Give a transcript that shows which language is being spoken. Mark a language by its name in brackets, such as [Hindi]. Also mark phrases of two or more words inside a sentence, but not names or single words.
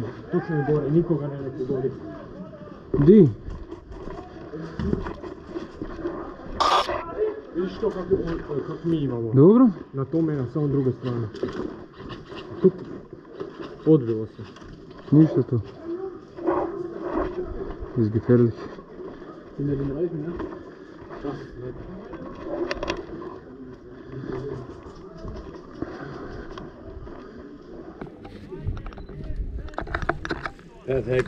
[Croatian] Točno je gore, nikoga ne pogodi. Di? Vidiš to kako mi imamo. Dobro? Na tome je na samo drugoj strani. Tu odvilo se. Ništa to. [German] Ist gefährlich. Hinter den Reifen, ja? Das ist nett. Perfekt.